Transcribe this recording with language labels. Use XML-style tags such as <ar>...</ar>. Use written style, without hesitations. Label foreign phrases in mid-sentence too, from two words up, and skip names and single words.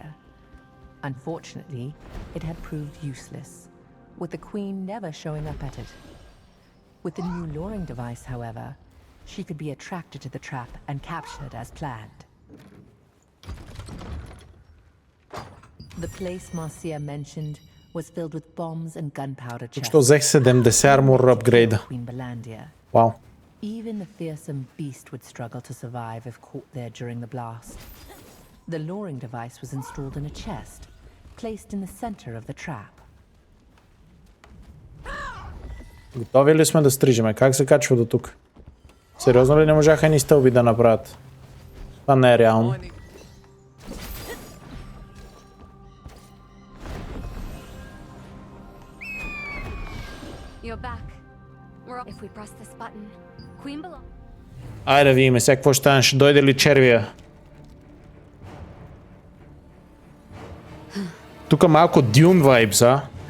<en>Unfortunately, it had proved useless, with the Queen never showing up at it. With the new luring device, however, she could be attracted to the trap and captured as planned. The place Marcia mentioned was filled with bombs and gunpowder chests.</en> <bg>Що взех 70</bg> <en>armor upgrade. Queen Belandia.</en> <bg>Вау.</bg> <en>Even the fearsome beast would struggle to survive if caught there during the blast. The luring device was installed in a chest, placed in the center of the trap.</en> <bg>Готови ли сме да стрижеме? Как се качва до тук? Сериозно ли не можаха ни стълби да направят? Това не е реално.</bg> <en>You're back. If we press this button, Queen belong.</en> <bg>Айде да видим сега какво ще стане. Ще дойде ли червия? Тук малко Dune vibes, а?</bg>